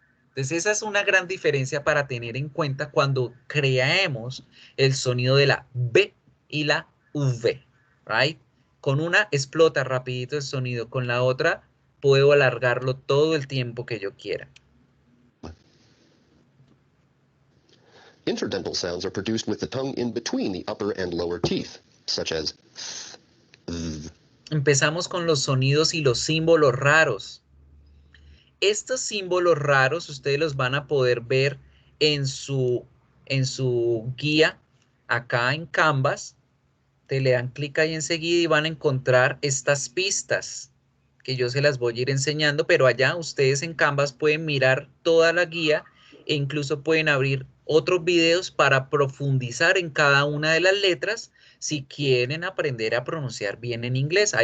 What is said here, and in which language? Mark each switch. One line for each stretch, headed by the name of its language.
Spanish: Entonces esa es una gran diferencia para tener en cuenta cuando creemos el sonido de la B y la V,
English: right?
Spanish: Con una explota rapidito el sonido, con la otra puedo alargarlo todo el tiempo que yo quiera.
English: Interdental sounds are produced with the tongue in between the upper and lower teeth, such as th.
Spanish: Empezamos con los sonidos y los símbolos raros. Estos símbolos raros ustedes los van a poder ver en su guía acá en Canvas. Te le dan clic ahí enseguida y van a encontrar estas pistas que yo se las voy a ir enseñando, pero allá ustedes en Canvas pueden mirar toda la guía e incluso pueden abrir otros videos para profundizar en cada una de las letras si quieren aprender a pronunciar bien en inglés.